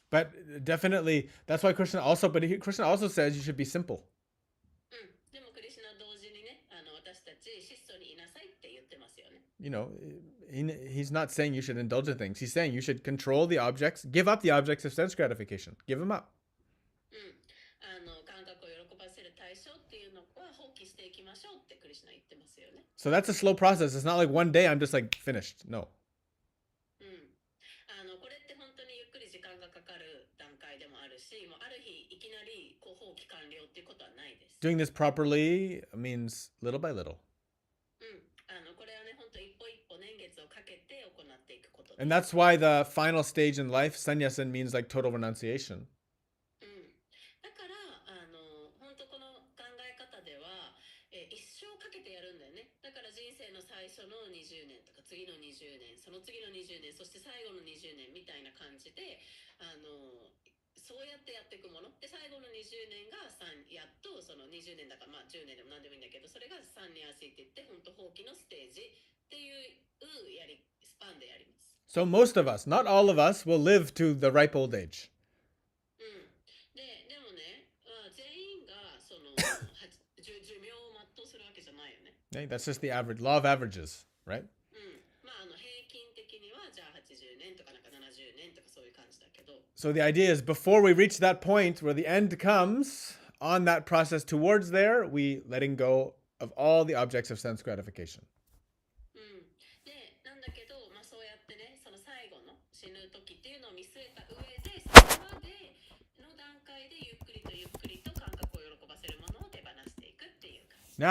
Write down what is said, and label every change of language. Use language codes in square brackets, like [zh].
[en] But definitely, that's why Krishna also says you should be simple. [ja] でもクリシュナ同時にね、私たち質素にいなさいって言ってますよね。 [en] He's not saying you should indulge in things. He's saying you should control the objects, give up the objects of sense gratification. Give them up. [ja] 感覚を喜ばせる対象っていうのは放棄していきましょうってクリシュナ言ってますよね。 [en] So that's a slow process. It's not like one day I'm just like finished. No. [ja] これって本当にゆっくり時間がかかる段階でもあるし、もうある日いきなり放棄完了っていうことはないです。 [en] Doing this properly means little by little. [ja] これはね、本当一歩一歩年月をかけて行っていくことです。 [en] And that's why the final stage in life, sannyasa, means like total renunciation. [ja] だから本当この考え方では、一生かけてやるんだよね。だから人生の最初の20年とか次の20年、その次の20年、そして最後の20年みたいな感じで、そうやってやっていくもので、最後の20年がやっとその20年だから、10年でも何でもいいんだけど、それがサンニャーシーって言って本当放棄のステージっていうスパンでやります。 [en] So most of us, not all of us, will live to the ripe old age. [ja] でもね、全員がその寿命を全うするわけじゃないよね。 [en] Okay? That's just the average law of averages, right? [ja] 平均的にはじゃあ80年とかなんか70年とかそういう感じだけど。 [en] So the idea is before we reach that point where the end comes, on that process towards there, we letting go of all the objects of sense gratification. [ja] で、なんだけど、そうやってね、その最後の死ぬ時っていうのを見据えた上で、そこまでの段階でゆっくりとゆっくりと感覚を喜ばせるものを手放していくっていう感じ。